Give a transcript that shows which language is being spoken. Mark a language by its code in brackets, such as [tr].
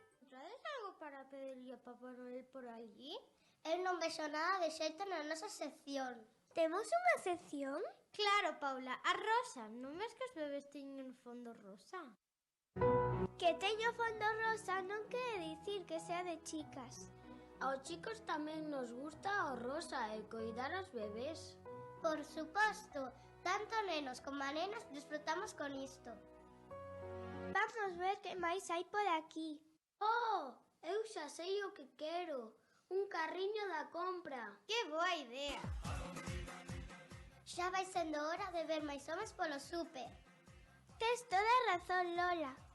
[es] ¿Traes algo para pedirle a Papá Noel por allí? [gl] Eu non vexo nada de xeito na nosa sección. Temos unha sección? Claro, Paula, a rosa. Non ves que os bebés teñen fondo rosa? Que teño fondo rosa non quere dicir que sea de chicas. Aos chicos tamén nos gusta o rosa e coidar aos bebés. Por suposto, tanto nenos como nenas disfrutamos con isto. Vamos ver que máis hai por aquí. Oh, eu xa sei o que quero. Un carriño da compra. Que boa idea. Xa vai sendo hora de ver máis homes polo súper. Tes toda a razón, Lola.